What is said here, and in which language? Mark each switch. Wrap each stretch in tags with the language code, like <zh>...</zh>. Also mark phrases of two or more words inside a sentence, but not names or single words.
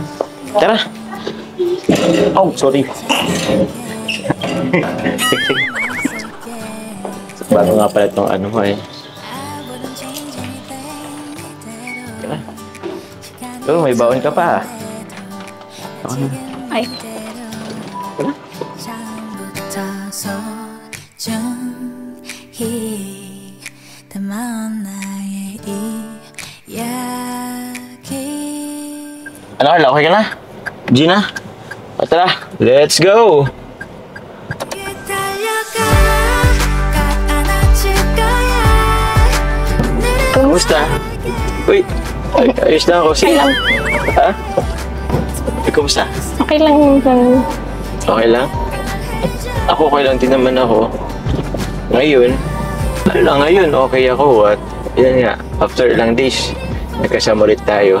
<tl>Tara. Oh, sorry. Bago nga pala itong ano mo eh. Tara. Oh, may baon ka pa. Ako na. Ay,</tl> <ko>처음부터 소중히 담아온 나의 이야기</ko> <tl>Ano, Carla? Okay ka na? Gina? O, tara.</tl> <en>Let's go!</en> <ko>달려가 꽉 안아줄 거야</ko> <tl>Kumusta? Uy, ayos na ako. okay lang. Ha? Kumusta? Okay lang yung Okay lang? Ako okay lang din naman ako. Ngayon, ano lang ngayon, okay ako at yan nga, after ilang days, nagkasama ulit tayo.</tl>